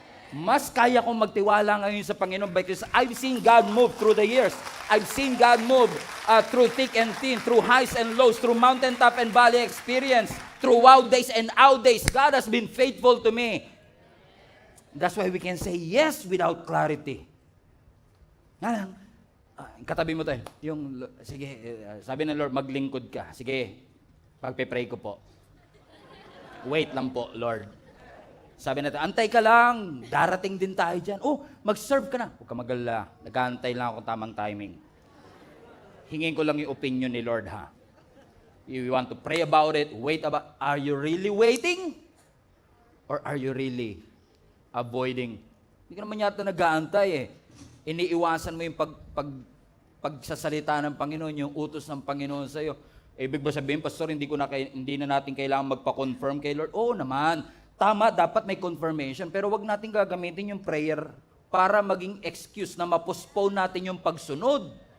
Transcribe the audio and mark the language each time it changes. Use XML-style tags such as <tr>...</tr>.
<tl>Mas kaya kong magtiwala ngayon sa Panginoon</tl> <en>because I've seen God move through the years. I've seen God move through thick and thin, through highs and lows, through mountaintop and valley experience, through wild days and out days. God has been faithful to me. That's why we can say yes without clarity.</en> <tl>Nga lang, katabi mo tayo. Sige, sabi ng Lord, maglingkod ka. Sige, pagpe-pray ko po. Wait lang po, Lord. Sabi natin, antay ka lang, darating din tayo dyan. Oh, mag-serve ka na. Huwag ka mag-alala, nag-aantay lang ako tamang timing. Hingin ko lang yung opinion ni Lord, ha?</tl> <en>You want to pray about it, wait about, are you really waiting? Or are you really avoiding?</en> <tl>Hindi ka naman yata nag-aantay eh. Iniiwasan mo yung pagsasalita ng Panginoon, yung utos ng Panginoon sa'yo. Ibig ba sabihin, Pastor, hindi na natin kailangan magpa-confirm kay Lord? Oo naman. Tama, dapat may confirmation, pero wag natin gagamitin yung prayer para maging excuse na ma-postpone natin yung pagsunod.</tl>